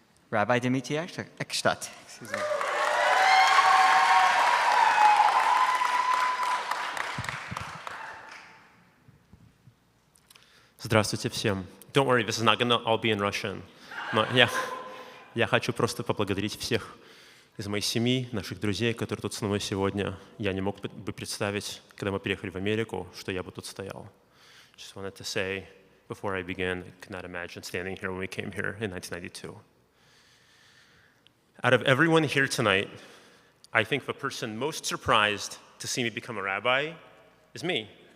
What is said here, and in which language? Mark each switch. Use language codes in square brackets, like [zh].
[en] Rabbi Dimitry Ekshtut. Excuse me. [ru] Здравствуйте всем. [en] Don't worry, this is not going to all be in Russian. [ru] Но я хочу просто поблагодарить всех из моей семьи, наших друзей, которые тут с мной сегодня. Я не мог бы представить, когда мы приехали в Америку, что я бы тут стоял. [en] Just wanted to say, before I begin, I could not imagine standing here when we came here in 1992. Out of everyone here tonight, I think the person most surprised to see me become a rabbi is me.